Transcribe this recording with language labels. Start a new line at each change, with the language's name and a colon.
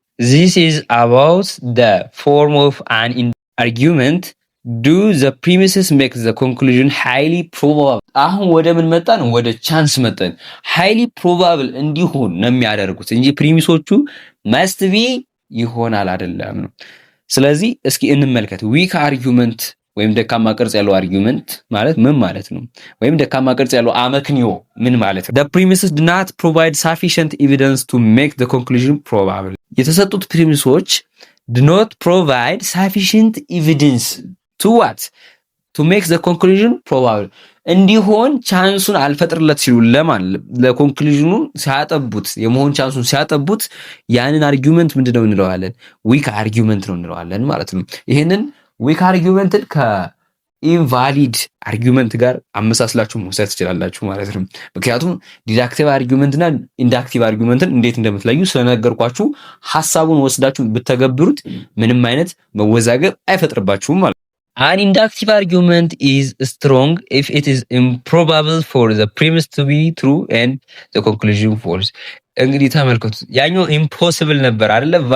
English: ዚስ ኢዝ አባውት ዘ ፎርም ኦፍ አን አርጊውመንት ዱ ዘ ፕሪሚስስ ሜክ ዘ ኮንክሉዥን ሃይሊ ፕሮባብል።
Amharic: አሁን ወደ ምን መጣን? ወደ ቻንስ መጣን። ሃይሊ ፕሮባብል እንዲሆን ነው የሚያደርጉት እንጂ ፕሪሚሶቹ መስት ቢ ይሆናል አይደለም ነው። ስለዚህ እስኪ እንመልከት። ዊክ አርጊውመንት ወይም ደካማ ቅርጽ ያለው አርጊውመንት ማለት ምን ማለት ነው? ወይም ደካማ ቅርጽ ያለው አመክንዮ ምን ማለት ነው?
English: the premises do not provide sufficient evidence to make the conclusion probable።
Amharic: የተሰጡት ፕሪሚሶች
English: do not provide sufficient evidence to what? to make the conclusion probable
Amharic: እንዲሆን ቻንሱን አልፈጥርለት ሲሉ ለማን ለኮንክሉዥኑ ሲያጠቡት የመሆን ቻንሱን ሲያጠቡት ያንን አርጊውመንት ምንድነው እንለዋለን? ዊክ አርጊውመንት ነው እንለዋለን ማለት ነው። ይሄንን ዊክ አርጊውመንትን ከኢንቫሊድ አርጊውመንት ጋር አመሳስላችሁ መውሰድ ትችላላችሁ ማለት ነው። ምክንያቱም ዲዳክቲቭ አርጊውመንትና ኢንዳክቲቭ አርጊውመንትን እንዴት እንደምትለዩ ስለነገርኳችሁ ሐሳቡን ወስዳችሁ ብትተገብሩት ምንም አይነት መወዛገብ አይፈጥርባችሁም ማለት ነው።
English: An inductive argument is strong if it is improbable for the premise to be true and the conclusion false።
Amharic: እንግዲህ ተመልከቱ፣ ያኛው ኢምፖሲብል ነበር አይደለ?